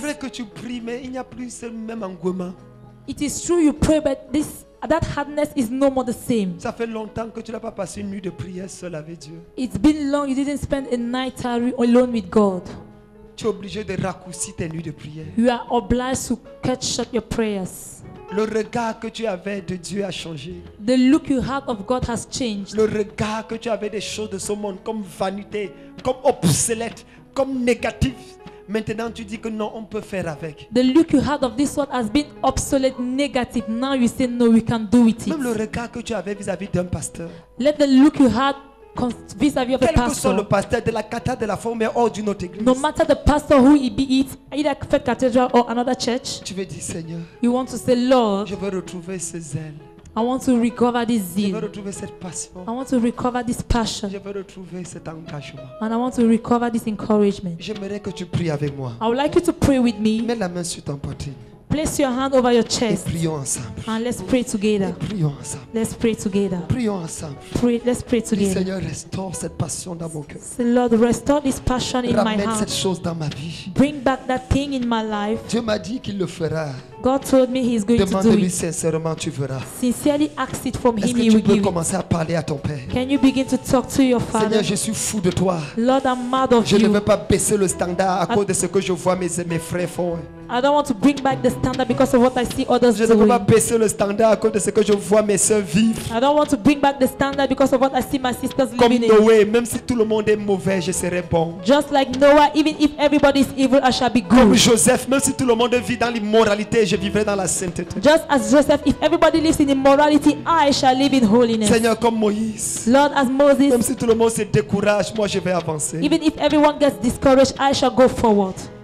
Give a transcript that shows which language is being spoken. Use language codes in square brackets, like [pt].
[fr] vrai que tu pries, mais il n'y a plus ce même engouement. [en] It is true you pray, but that hardness is no more the same. [fr] Ça fait longtemps que tu n'as pas passé une nuit de prière seul avec Dieu. [en] It's been long you didn't spend a night alone with God. [fr] Tu es obligé de raccourcir tes nuits de prière. [en] You are obliged to cut short your prayers. [fr] Le regard que tu avais de Dieu a changé. [en] The look you had of God has changed. [fr] Le regard que tu avais des choses de ce monde comme vanité, comme obsolète, comme négatif. Maintenant tu dis que non, on peut faire avec. [en] The look you had of this world has been obsolete, negative. Now you say no, we can do with [fr] Même le [en] it. [fr] regard que tu avais vis-à-vis d'un pasteur. [en] Let the look you had vis-à-vis of the [fr] Quel que soit le [en] pastor, [fr] pasteur de la cata de la forme hors d'une autre église. [en] no matter the pastor who he be it, either Faith Cathedral or another church, [fr] Tu veux dire Seigneur, [en] you want to say, Lord, [fr] je veux retrouver ce zèle. [en] I want to recover this [fr] Je veux [en] zeal. [fr] retrouver cette passion. [en] I want to recover this passion. [fr] Je veux retrouver cet engagement. [en] And I want to recover this encouragement. [fr] J'aimerais que tu pries avec moi. [en] I would like you to pray with me. [fr] Mets la main sur ton poitrine [en] Place your hand over your [fr] et [en] chest [fr] prions ensemble. [en] and let's pray together. [fr] Prions ensemble. [en] Let's pray together. [fr] Prions ensemble. [en] Let's pray [fr] Dis, [en] together. [fr] Seigneur, restaure cette passion dans mon cœur. [en] Say, Lord, restore this passion in my [fr] Ramène cette [en] heart. [fr] chose dans ma vie. [en] Bring back that thing in my life. [fr] Dieu m'a dit qu'il le fera. [en] God told me He's going to do [fr] Demande-lui [en] it. [fr] sincèrement, tu verras. [en] Sincerely ask it from [fr] Est-ce [en] Him, [fr] que [en] He [fr] tu [en] will [fr] peux [en] give it. [fr] commencer à parler à ton Père? [en] Can you begin to talk to your [fr] Seigneur, [en] Father? [fr] je suis fou de toi. [en] Lord, I'm mad of [fr] Je ne veux [en] you. [fr] pas baisser le standard à cause de ce que je vois mes frères font. [en] I don't want to bring back the standard because of what I see others [fr] Je ne veux pas [en] doing. [fr] baisser le standard à cause de ce que je vois mes soeurs vivre. [en] I don't want to bring back the standard because of what I see my sisters [fr] Comme [en] living in. [fr] Noé, même si tout le monde est mauvais, je serai bon. [en] Just like Noah, even if everybody is evil, I shall be [fr] Comme [en] good. [fr] Joseph, même si tout le monde vit dans l'immoralité, je vivrai dans la sainteté. [en] Just as Joseph, if everybody lives in immorality, I shall live in holiness. [fr] Seigneur, comme Moïse, [en] Lord, as [fr] même [en] Moses, [fr] si tout le monde se décourage, moi je vais avancer. [en] even if everyone gets discouraged, I shall go forward.